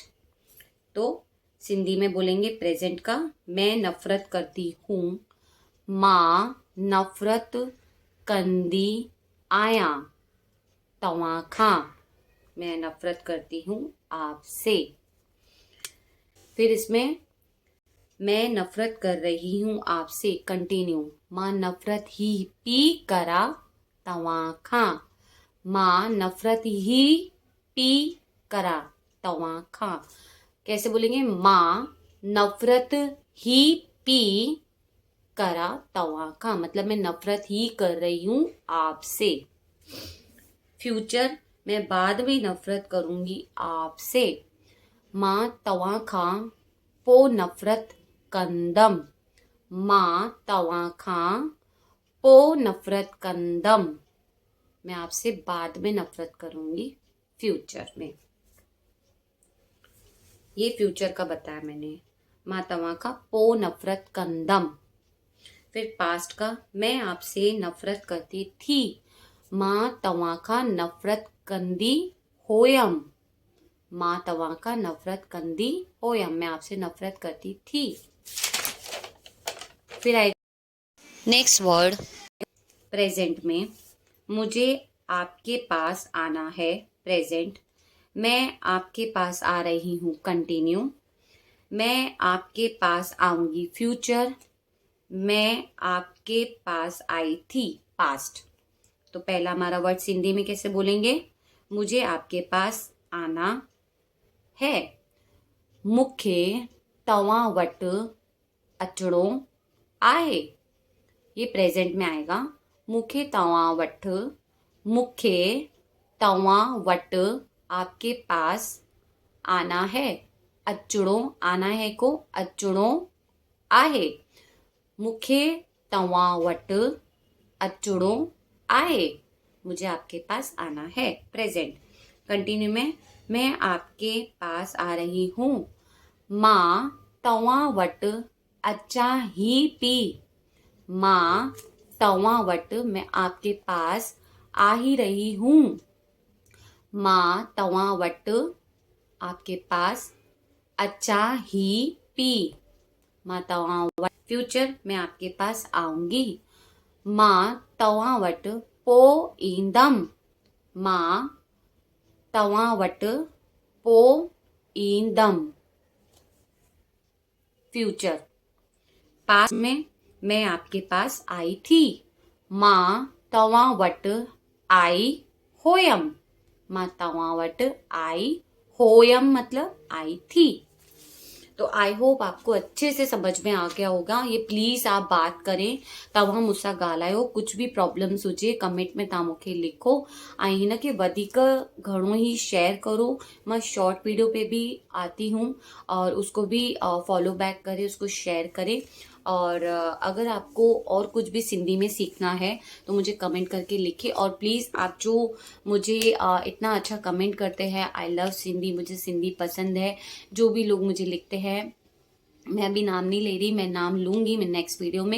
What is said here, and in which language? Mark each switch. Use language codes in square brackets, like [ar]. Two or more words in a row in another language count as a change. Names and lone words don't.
[hi] तो सिंधी में बोलेंगे प्रेजेंट का, मैं नफरत करती हूँ, [sd] मां नफरत कंदी आया तव्हां खां, [hi] मैं नफरत करती हूँ आपसे। फिर इसमें मैं नफरत कर रही हूँ आपसे कंटिन्यू, [sd] मां नफरत ही पी करा तव्हां खां, मां नफरत ही पी करा तव्हां खां। [hi] कैसे बोलेंगे? [sd] मां नफरत ही पी करा तव्हां खां [hi] मतलब मैं नफरत ही कर रही हूँ आपसे। फ्यूचर मैं बाद में नफरत करूंगी आपसे। [sd] मां तव्हां खां पोइ नफ़रत कंदमि। मां तव्हां खां पोइ नफ़रत कंदमि। [hi] मैं आपसे बाद में नफरत करूंगी, फ्यूचर में। ये फ्यूचर का बताया मैंने। [sd] मां तव्हां खां पोइ नफरत कंदमि। [hi] फिर पास्ट का, मैं आपसे नफरत करती थी। [sd] मां तव्हां खां नफरत कंदी हुयमि। मां तव्हां खां नफरत कंदी हुयमि, [hi] मैं आपसे नफरत करती थी। फिर आएगा [en] next word [hi] प्रेजेंट में। मुझे आपके पास आना है, प्रेजेंट। मैं आपके पास आ रही हूँ, कंटिन्यू। मैं आपके पास आऊंगी, फ्यूचर। मैं आपके पास आई थी, पास्ट। तो पहला हमारा वर्ड सिंधी में कैसे बोलेंगे? मुझे आपके पास आना है। [sd] मूंखे तव्हां वटि अचणो आहे। [hi] ये प्रेजेंट में आएगा। [sd] मूंखे तव्हां वटि, मूंखे तव्हां वटि, [hi] आपके पास आना है। [sd] अचणो, [hi] आना है को [sd] अचणो आहे। मूंखे तव्हां वटि अचणो आहे। [hi] मुझे आपके पास आना है, प्रेजेंट। कंटिन्यू में, मैं आपके पास आ रही हूँ। [sd] मां तव्हां वटि अचां ही पई। मां तव्हां वटि, [hi] मैं आपके पास आ ही रही हूँ। [sd] मां तव्हां वटि, [hi] आपके पास [sd] अचां ही पई। मां तव्हां वटि, [hi] फ्यूचर, मैं आपके पास आऊंगी। [sd] मां तव्हां वटि पोइ ईंदमि। मां तव्हां वटि पोइ ईंदमि, फ्यूचर। [hi] पास्ट में, मैं आपके पास आई थी। [sd] मां तव्हां वटि आई हुयमि। मां तव्हां वटि आई हुयमि [hi] मतलब आई थी। तो [en] I hope [hi] आपको अच्छे से समझ में आ गया होगा। ये प्लीज आप बात करें, [sd] तव्हां मूंसां ॻाल्हायो। [hi] कुछ भी [sd] प्रॉब्लम्स हुजे कमेंट में तव्हां मूंखे लिखो। ऐं हिन खे वधीक घणो ही शेयर करो। [hi] मैं [en] short video [hi] पे भी आती हूँ और उसको भी [en] follow back [hi] करें, उसको शेयर करें। और अगर आपको और कुछ भी सिंधी में सीखना है तो मुझे कमेंट करके लिखिए। और प्लीज़ आप जो मुझे इतना अच्छा कमेंट करते हैं, [en] I love Sindhi, [hi] मुझे सिंधी पसंद है, जो भी लोग मुझे लिखते हैं, मैं अभी नाम नहीं ले रही, मैं नाम लूंगी मैं [en] next video [hi] में।